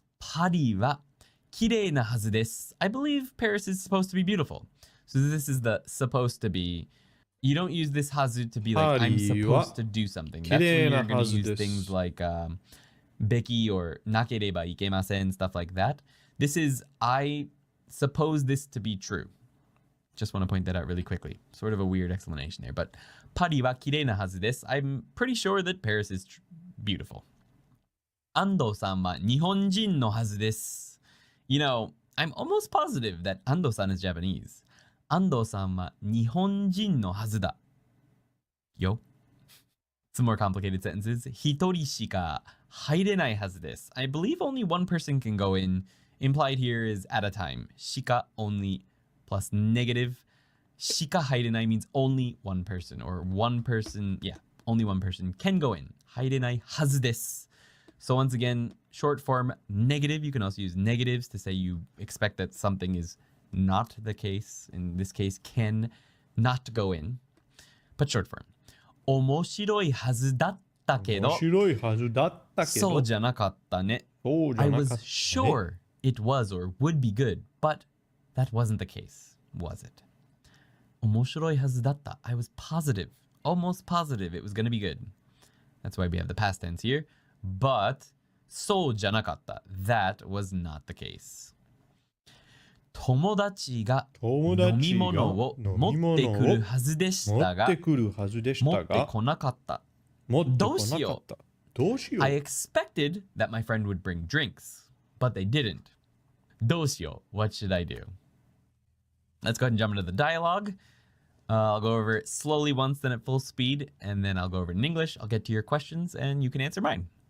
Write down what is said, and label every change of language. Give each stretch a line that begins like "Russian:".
Japanese: パリは綺麗なはずです.
English: I believe Paris is supposed to be beautiful. So this is the supposed to be. You don't use this はず to be like I'm supposed to do something. That's when you're going to use things like べき or なければいけません, stuff like that. This is I suppose this to be true. Just want to point that out really quickly. Sort of a weird explanation there. But
Japanese: パリは綺麗なはずです.
English: I'm pretty sure that Paris is beautiful.
Japanese: 安藤さんは日本人のはずです.
English: You know, I'm almost positive that 安藤さん is Japanese.
Japanese: 安藤さんは日本人のはずだ.
English: Yo. Some more complicated sentences.
Japanese: 一人しか入れないはずです.
English: I believe only one person can go in. Implied here is at a time. しか only plus negative.
Japanese: しか入れない
English: means only one person or one person. Yeah, only one person can go in.
Japanese: 入れないはずです.
English: So once again, short form negative. You can also use negatives to say you expect that something is not the case. In this case, can not go in. But short form.
Japanese: 面白いはずだったけど。面白いはずだったけど。そうじゃなかったね。そうじゃなかったね。
English: I was sure it was or would be good, but that wasn't the case, was it?
Japanese: 面白いはずだった.
English: I was positive, almost positive it was going to be good. That's why we have the past tense here. But
Japanese: そうじゃなかった.
English: That was not the case.
Japanese: 友達が飲み物を持ってくるはずでしたが持ってこなかった。どうしよう。
English: I expected that my friend would bring drinks, but they didn't.
Japanese: どうしよう.
English: What should I do? Let's go ahead and jump into the dialogue. I'll go over it slowly once, then at full speed, and then I'll go over it in English. I'll get to your questions, and you can answer mine.